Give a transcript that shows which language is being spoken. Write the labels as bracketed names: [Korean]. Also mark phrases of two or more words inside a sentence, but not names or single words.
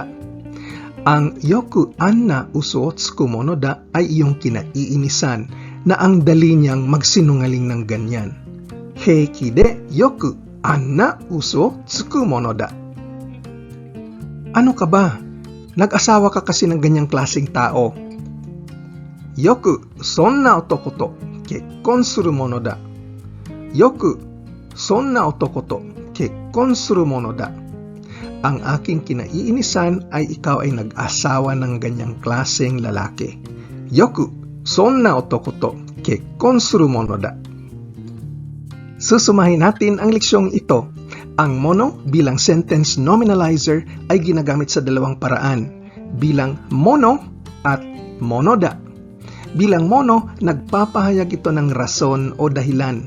[Filipino] Ang [Japanese] よくあんな嘘つくものだ [Filipino] ay iyong kinaiinisan na ang dali niyang magsinungaling ng ganyan. [Japanese] 平気でよくあんな嘘つくものだ. [Filipino] Ano ka ba? Nag-asawa ka kasi ng ganyang klaseng tao. [Japanese] よくそんな男と結婚するものだ. よくそんな男と結婚するものだ. [Filipino] Ang aking kinaiinisan ay ikaw ay nag-asawa ng ganyang klaseng lalaki. [Japanese] よくそんな男と結婚するものだ. [Filipino] Susumahin natin ang leksyong ito. Ang mono bilang [English] sentence nominalizer [Filipino] ay ginagamit sa dalawang paraan, bilang mono at monoda. Bilang mono, nagpapahayag ito ng rason o dahilan.